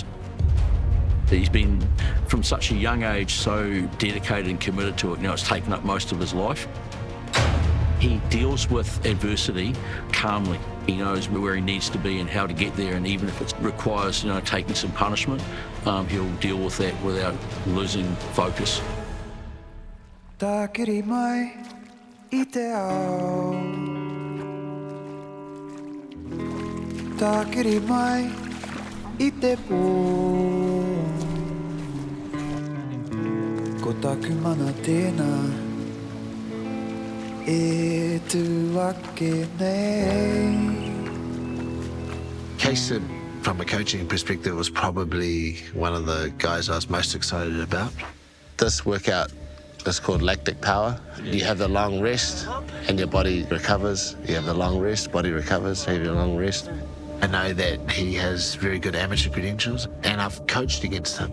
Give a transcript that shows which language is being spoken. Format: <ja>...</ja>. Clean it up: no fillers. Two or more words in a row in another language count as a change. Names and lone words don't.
<en>He's been, from such a young age, so dedicated and committed to it. Now it's taken up most of his life. He deals with adversity calmly. He knows where he needs to be and how to get there, and even if it requires, you know, taking some punishment, he'll deal with that without losing focus.</en> <mi>Takiri mai, I te ao Tākiri mai I te pō Ko taku mana tēnā E tu ake nei</mi> <en>Kasem, from a coaching perspective, was probably one of the guys I was most excited about. This workout is called lactic power. You have the long rest and your body recovers. You have the long rest, body recovers, you have your long rest. I know that he has very good amateur credentials and I've coached against him.</en>